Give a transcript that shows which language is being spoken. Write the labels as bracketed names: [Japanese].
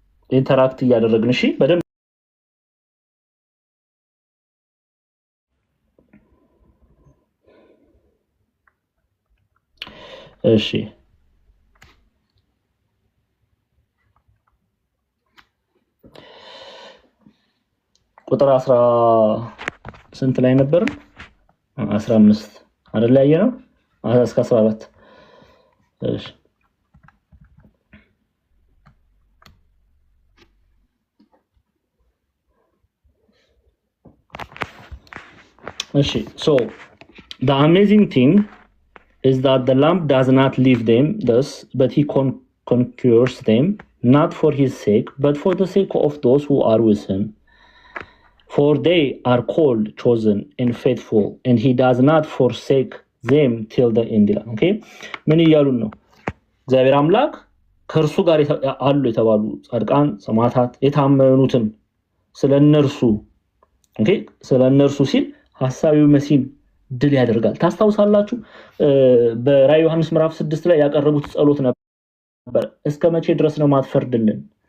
[Amharic] ኢንተራክት እያደረግን እሺ፣ በደንብ እሺ። ቁጥር 10 ስንት ላይ ነበር? 15 አይደል ያየነው? እስከ 14 እሺ። እሺ [English] so the amazing thing is that the lamb does not leave them thus, but he conquers them, not for his sake, but for the sake of those who are with him. For they are called, chosen, and faithful, and he does not forsake them till the end. [Amharic] Okay? ምን እያሉ ነው? እግዚአብሔር አምላክ ከእርሱ ጋር አሉ የተባሉ ጻድቃን፣ ሰማዕታት፣ የታመኑትን ስለነርሱ ኦኬ፣ ስለነርሱ ሲል ሐሳዊው መሲህ ድል ያደርጋል። ታስታውሳላችሁ በራዕይ ዮሐንስ ምዕራፍ 6 ላይ ያቀረቡት ጸሎት ነበር። እስከ መቼ ድረስ ነው ማትፈርድልን?